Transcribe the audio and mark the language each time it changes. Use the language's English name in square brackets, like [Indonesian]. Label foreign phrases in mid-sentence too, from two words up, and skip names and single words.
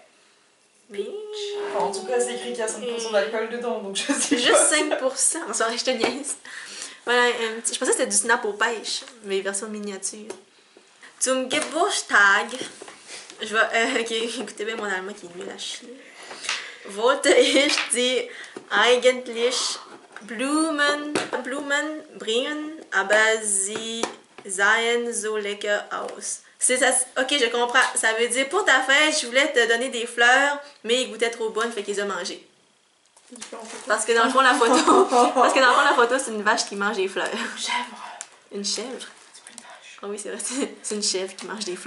[French] Mais... Enfin, en tout cas, c'est écrit qu'il y a 5% d'alcool dedans, donc je sais C'est juste 5%. En soirée, je te niaise. Voilà, je pensais que c'était du snap aux pêches, mais version miniature. [German] Zum Geburtstag. [French] Je vais... ok, écoutez bien mon allemand qui est nul à chier. [German] Wollte ich die eigentlich Blumen bringen, aber sie sahen so lecker aus. [French] Ça, ok, je comprends. Ça veut dire, pour ta fête, je voulais te donner des fleurs, mais ils goûtaient trop bonnes, fait qu'ils les ont mangées. Parce que dans le fond, la photo, c'est une vache qui mange des fleurs. Une chèvre. Une chèvre? C'est pas une vache. Ah oui, c'est vrai, c'est une chèvre qui mange des fleurs.